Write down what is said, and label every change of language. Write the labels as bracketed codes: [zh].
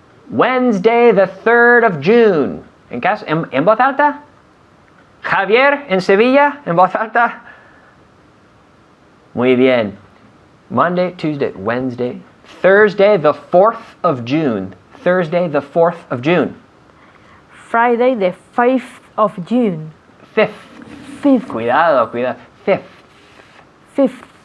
[en] Wednesday the 3rd of June. [es] ¿En casa? ¿En voz alta? Javier, en Sevilla, en voz alta. Muy bien. [en] Monday, Tuesday, Wednesday. Thursday the 4th of June. Thursday the 4th of June. Friday the 5th of June. 5th. 5th. [es] Cuidado. 5th. [en] 5th.